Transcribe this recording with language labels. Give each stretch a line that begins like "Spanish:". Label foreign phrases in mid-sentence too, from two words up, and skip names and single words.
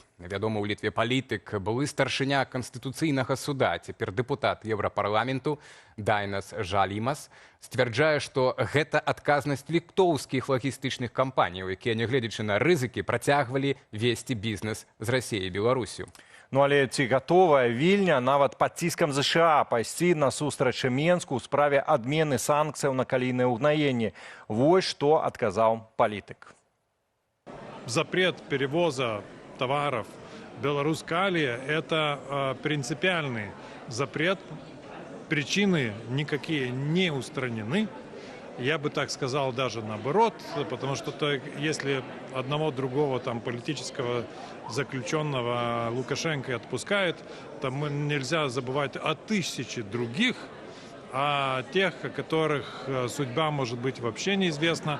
Belarusian: Вядомы ў Літве палітык, былы старшыня Канстытуцыйнага суда, цяпер дэпутат Еўрапарламенту Дайнас Жалімас, сцвярджае, што гэта адказнасць літоўскіх лагістычных кампаніяў, якія, нягледзячы на рызыкі, працягвалі весці бізнес з Расіяй і Беларусю. Ну, але ці гатовая Вільня нават пад ціскам ЗША пайсці насустрач Менску ў справе адмены санкцыяў на калійнае ўгнаенне? Вось што адказаў палітык.
Russian: Запрет перевоза товаров Беларусь-Калия – это принципиальный запрет. Причины никакие не устранены. Я бы так сказал даже наоборот, потому что если одного другого там политического заключенного Лукашенко отпускает, то нельзя забывать о 1000 других, о тех, о которых судьба может быть вообще неизвестна.